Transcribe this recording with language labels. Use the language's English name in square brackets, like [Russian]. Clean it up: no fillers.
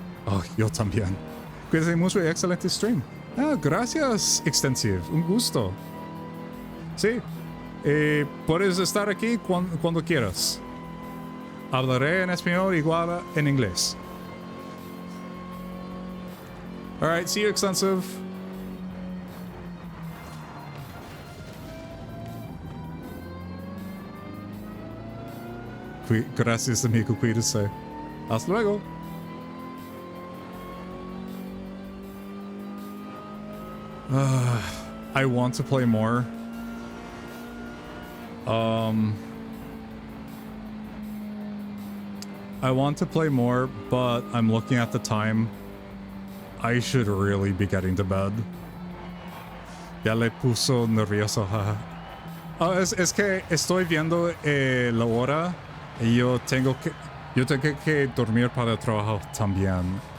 [Spanish] Oh, yo también. Cuídense mucho y excelente stream. Ah, gracias, Extensive. Un gusto. Sí. Puedes estar aquí cuando quieras. Hablaré en español igual en inglés. [English] Alright, see you, Extensive. [Spanish] Gracias, amigo. Cuídese. Hasta luego. [English] I want to play more. I want to play more, but I'm looking at the time. I should really be getting to bed. [Spanish] Ya le puso nervioso, jaja. Es que estoy viendo la hora y yo tengo que dormir para el trabajo también.